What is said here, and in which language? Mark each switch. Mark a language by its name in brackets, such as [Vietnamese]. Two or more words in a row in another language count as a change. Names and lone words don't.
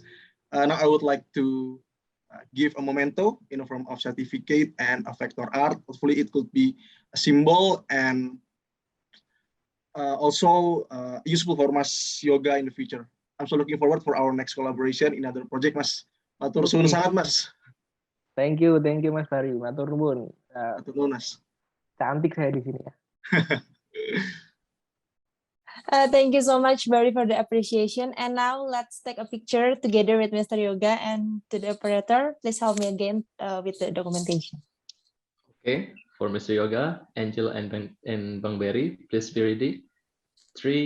[English] Now I would like to give a memento in a form of certificate and a vector art. Hopefully it could be a symbol and also useful for Mas Yoga in the future. I'm so looking forward for our next collaboration in another project, Mas. [Javanese] Matur suwun sangat, Mas. [English] Thank you Mas Bari. [Javanese] Matur nuwun. Matur nuwun, Mas. [Indonesian] Cantik saya di sini ya. [English] Thank you so much, Bari, for the appreciation. And now let's take a picture together with Mr. Yoga, and to the operator, please help me again with the documentation. Okay, for Mr. Yoga, Angel, and Bang Berry, please be ready.